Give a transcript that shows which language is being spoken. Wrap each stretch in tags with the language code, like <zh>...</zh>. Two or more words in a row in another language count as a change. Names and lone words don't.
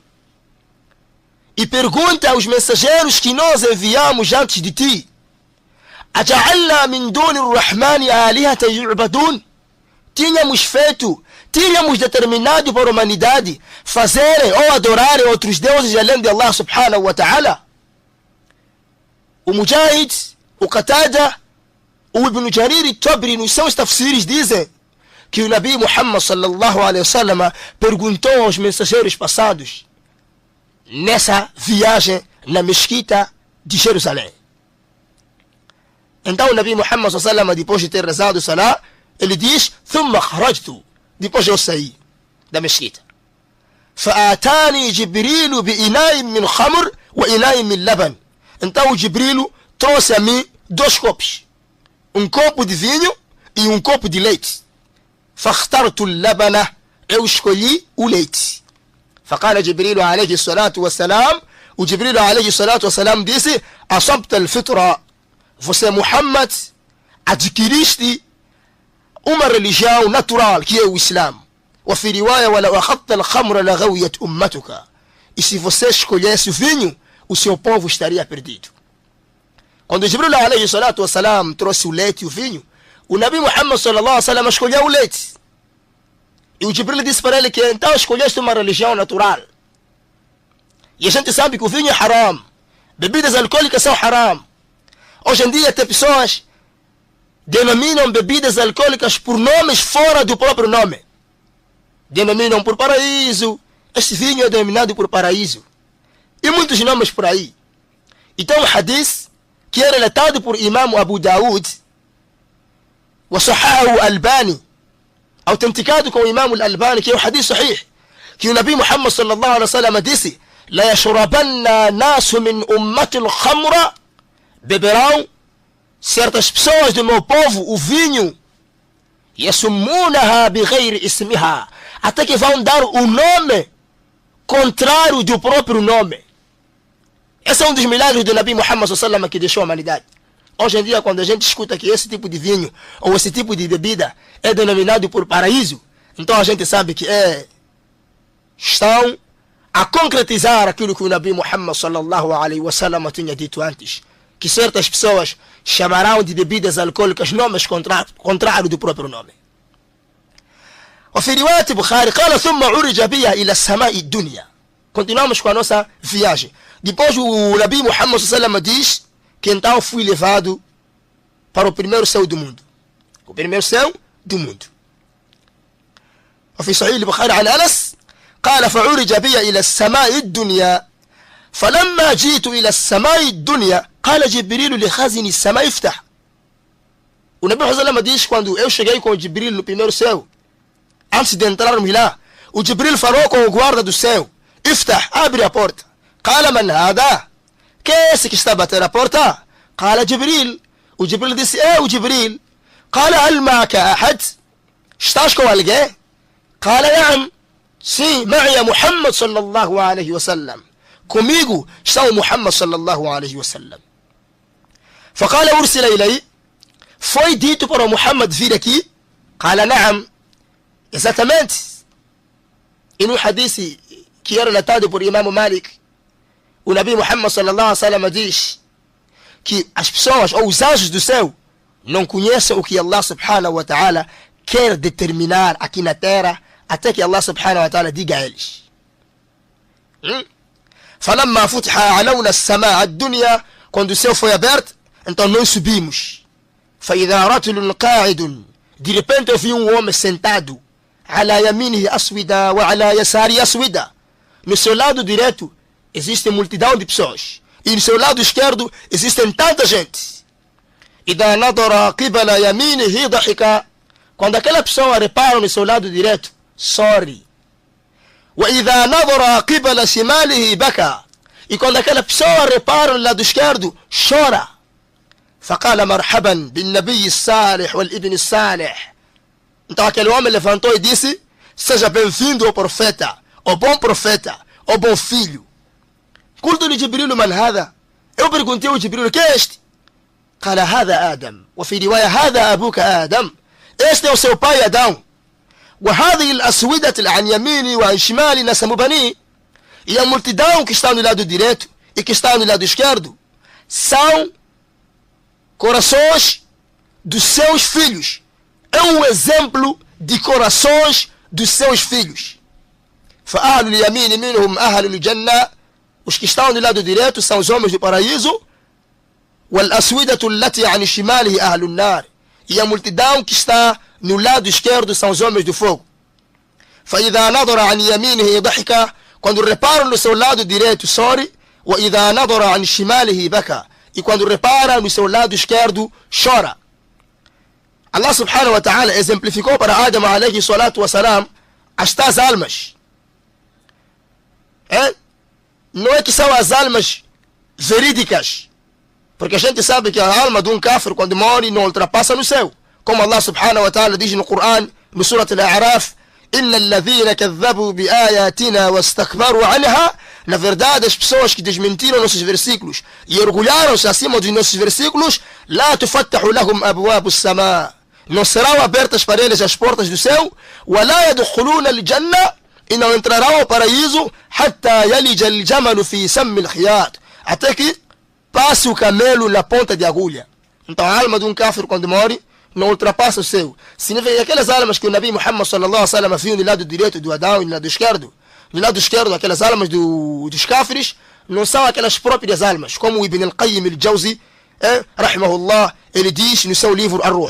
<pt>E pergunta aos mensageiros que nós enviamos antes de ti:</pt> <ar>أَجَعَلْنَا مِنْ دُونِ الرَّحْمَنِ آلِهَةً يُعْبَدُونَ.</ar> <pt>Tínhamos determinado para a humanidade fazerem ou adorarem outros deuses além de Allah</pt> <ar>سبحانه وتعالى.</ar> <pt>O Mujahid, o Qatada, o Ibn Jarir e Tabri nos seus tafsiris dizem que o Nabi Muhammad</pt> <ar>صلى الله عليه وسلم</ar> <pt>perguntou aos mensageiros passados nessa viagem na mesquita de Jerusalém. Então o Nabi Muhammad</pt> <ar>صلى الله عليه وسلم,</ar> <pt>depois de ter rezado o salah, ele diz:</pt> <ar>"ثم خرجت."</ar> <pt>Depois eu saí da mesquita.</pt> <ar>فَآتَانِي جِبْرِيلُ بِإِنَاءٍ مِّنْ خَمْرٍ وَإِنَاءٍ مِّنْ لَبَنٍ.</ar> <pt>Então o Jibril trouxe a mim 2 copos, um copo de vinho e um copo de leite.</pt> <ar>فَاخْتَرْتُ اللَّبَنَ.</ar> <pt>Eu escolhi o leite.</pt> <ar>فقال جبريل عليه الصلاة والسلام.</ar> <pt>O Jibril</pt> <ar>عليه الصلاة والسلام</ar> <pt>disse:</pt> <ar>"أصبت الفطرة."</ar> <pt>Você, Muhammad, adquiriste uma religião natural, que é o Islã.</pt> <ar>وفي رواية: "ولو أخذت الخمر لغويت أمتك."</ar> <pt>E se você escolhesse o vinho, o seu povo estaria perdido. Quando Jibril</pt> <ar>عليه الصلاة والسلام</ar> <pt>trouxe o leite e o vinho, o Nabi Muhammad</pt> <ar>صلى الله عليه وسلم</ar> <pt>escolheu o leite. E o Jibril disse para ele que então escolheste uma religião natural. E a gente sabe que o vinho é haram, bebidas alcoólicas são haram. Hoje em dia tem pessoas denominam bebidas alcoólicas por nomes fora do próprio nome. Denominam por paraíso. Este vinho é denominado por paraíso. E muitos nomes por aí. Então o hadith, que é relatado por Imam Abu Daud,</pt> <ar>وصححه الألباني,</ar> <pt>autenticado com o Imam Al-Albani, que é o</pt> <ar>حديث صحيح,</ar> <pt>que o Nabi Muhammad</pt> <ar>صلى الله عليه وسلم</ar> <pt>disse:</pt> <ar>لا يشربن ناس من أمتي الخمر,</ar> <pt>beberão certas pessoas do meu povo o vinho,</pt> <ar>يسمونها بغير اسمها,</ar> <pt>até que vão dar o nome contrário do próprio nome. Esse é um dos milagres do Nabi Muhammad</pt> <ar>صلى الله عليه وسلم</ar> <pt>que deixou a humanidade. Hoje em dia, quando a gente escuta que esse tipo de vinho ou esse tipo de bebida é denominado por paraíso, então a gente sabe que estão a concretizar aquilo que o Nabi Muhammad</pt> <ar>صلى الله عليه وسلم</ar> <pt>tinha dito antes, que certas pessoas chamarão de bebidas alcoólicas nomes contrários do próprio nome.</pt> <ar>وفي رواية البخاري قال ثم عرج بي إلى السماء الدنيا.</ar> <pt>Continuamos com a nossa viagem. Depois o Nabi Muhammad</pt> <ar>صلى الله عليه وسلم</ar> <pt>diz que então fui levado para o primeiro céu do mundo. O primeiro céu do mundo.</pt> <ar>وفي صحيح البخاري عن أنس قال فعرج بي إلى السماء الدنيا فلما جئت إلى السماء الدنيا قال جبريل لخازن السماء افتح.</ar> <pt>O Nabi Muhammad diz: quando eu cheguei com o Jibril no primeiro céu, antes de entrarmos lá, o Jibril falou com o guarda do céu: افتح, abre a porta.</pt> <ar>قال من هذا?</ar> <pt>Quem é esse que está a bater a porta?</pt> <ar>قال جبريل.</ar> <pt>O Jibril disse: o Jibril.</pt> <ar>قال هل معك أحد?</ar> <pt>Estás com alguém?</pt> <ar>قال نعم. Sim, معي محمد صلى الله عليه وسلم.</ar> <pt>Comigo está o Muhammad</pt> <ar>صلى الله عليه وسلم. فقال أرسل إلي.</ar> <pt>Foi dito para o Muhammad vir aqui?</pt> <ar>قال نعم.</ar> <pt>Exatamente. E no hadith que é relatado por Imam Malik, o Nabi Muhammad</pt> <ar>صلى الله عليه وسلم</ar> <pt>diz que as pessoas ou os anjos do céu não conhecem o que Allah</pt> <ar>سبحانه وتعالى</ar> <pt>quer determinar aqui na terra, até que Allah</pt> <ar>سبحانه وتعالى</ar> <pt>diga a eles.</pt> <ar>فلما فتح علونا السماء الدنيا,</ar> <pt>quando o céu foi aberto, então nós subimos.</pt> <ar>فإذا رجل قاعد,</ar> <pt>de repente eu vi um homem sentado,</pt> <ar>على يمينه أسودة وعلى يساره أسودة.</ar> <pt>No seu lado direito existe multidão de pessoas, e no seu lado esquerdo existem tanta gente.</pt> <ar>إذا نظر قبل يمينه ضحك,</ar> <pt>quando aquela pessoa repara no seu lado direito, sorri.</pt> <ar>وإذا نظر قبل شماله بكى,</ar> <pt>e quando aquela pessoa repara no lado esquerdo, chora.</pt> <ar>فقال مرحبا بالنبي الصالح والابن الصالح.</ar> <pt>Então aquele homem levantou e disse: seja bem-vindo ao profeta, ao bom profeta, ao bom filho.</pt> <ar>قلت لجبريل من هذا?</ar> <pt>Eu perguntei ao Jibril: que é este?</pt> <ar>قال هذا آدم, وفي رواية هذا أبوك آدم.</ar> <pt>Este é o seu pai Adão.</pt> <ar>وهذه الأسودة عن يميني وعن شمالي نسم بني.</ar> <pt>E a multidão que está no lado direito e que está no lado esquerdo são corações dos seus filhos. É um exemplo de corações dos seus filhos.</pt> <ar>فأهل اليمين منهم أهل الجنة,</ar> <pt>os que estão do lado direito são os homens do paraíso.</pt> <ar>والأسودة التي عن شماله أهل النار,</ar> <pt>e a multidão que está no lado esquerdo são os homens do fogo.</pt> <ar>فإذا نظر عن يمينه ضحك,</ar> <pt>quando repara no seu lado direito sorri.</pt> <ar>وإذا نظر عن شماله بكى,</ar> <pt>e quando repara no seu lado esquerdo chora. Allah</pt> <ar>سبحانه وتعالى</ar> <pt>exemplificou para Adam</pt> <ar>عليه الصلاة والسلام</ar> <pt>as tais almas. Não é que são as almas verídicas, porque a gente sabe que a alma de um kafir quando morre não ultrapassa no céu, como Allah</pt> <ar>سبحانه وتعالى</ar> <pt>diz no Coran, no Surat Al-A'raf:</pt> <ar>إن الذين كذبوا بآياتنا واستكبروا عنها.</ar> <pt>Na verdade, as pessoas que desmentiram nossos versículos e orgulharam-se acima dos nossos versículos,</pt> <ar>لا تفتح لهم أبواب السماء,</ar> <pt>não serão abertas para eles as portas do céu.</pt> <ar>ولا يدخلون الجنة,</ar> <pt>e não entrarão ao paraíso.</pt> <ar>حتى يلج الجمل في سم الخياط,</ar> <pt>até que passe o camelo na ponta de agulha. Então a alma de um kafir quando morre não ultrapassa o céu. Significa que aquelas almas que o Nabi Muhammad</pt> <ar>صلى الله عليه وسلم</ar> <pt>viu no lado direito do Adão e no lado esquerdo, aquelas almas dos kafirs não são aquelas próprias almas, como o Ibn al-Qayyim al-Jawzi, rahimahullah, ele diz no seu livro Ar-Ruh.</pt>